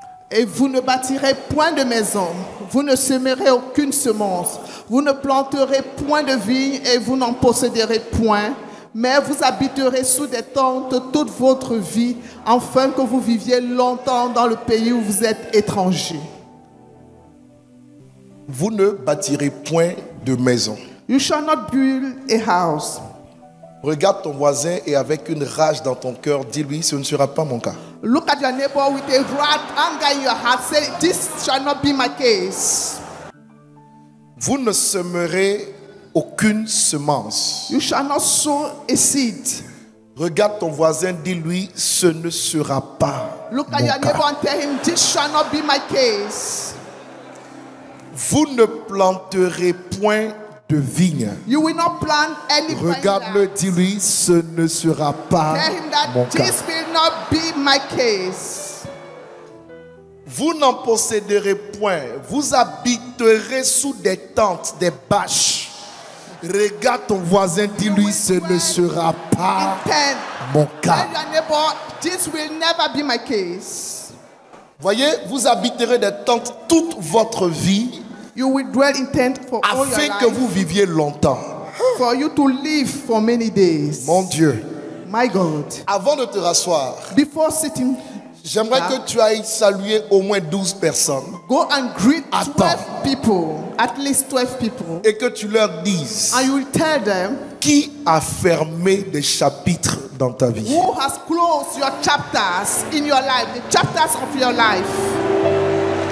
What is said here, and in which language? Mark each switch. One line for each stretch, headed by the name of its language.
French: Et vous ne bâtirez point de maison, vous ne sèmerez aucune semence, vous ne planterez point de vigne et vous n'en posséderez point, mais vous habiterez sous des tentes toute votre vie, afin que vous viviez longtemps dans le pays où vous êtes étrangers. Vous ne bâtirez point de maison.
English: You shall not build a house.
French: Regarde ton voisin et avec une rage dans ton cœur, dis-lui, ce ne sera pas mon cas.
English: Look at your neighbor with a wrath, anger in your heart. Say, this shall not be my case.
French: Vous ne semerez aucune semence.
English: You shall not sow a seed.
French: Regarde ton voisin, dis-lui, ce ne sera pas
English: Look at
French: mon
English: your neighbor
French: cas.
English: and tell him, this shall not be my case.
French: Vous ne planterez point de vigne.
English: You will not plant any
French: Regarde-le,
English: vineyard.
French: dis-lui, ce ne sera pas
English: Tell him that
French: mon cas.
English: this will not be my case.
French: Vous n'en posséderez point. Vous habiterez sous des tentes, des bâches. Regarde ton voisin, dis-lui, ce ne sera pas
English: Intent.
French: mon cas.
English: Tell your neighbor, this will never be my case.
French: Voyez, vous habiterez des tentes toute votre vie
English: You will dwell in tent for all your
French: afin que
English: life,
French: vous viviez longtemps.
English: for you to live for many days.
French: Mon Dieu,
English: My God.
French: avant de te rasseoir,
English: Before sitting,
French: j'aimerais que tu ailles saluer au moins 12 personnes
English: go and greet
French: Attends.
English: 12 people, at least 12 people,
French: et que tu leur dises
English: and you will tell them
French: qui a fermé des chapitres dans ta vie.
English: who has closed your chapters in your life, the chapters of your life.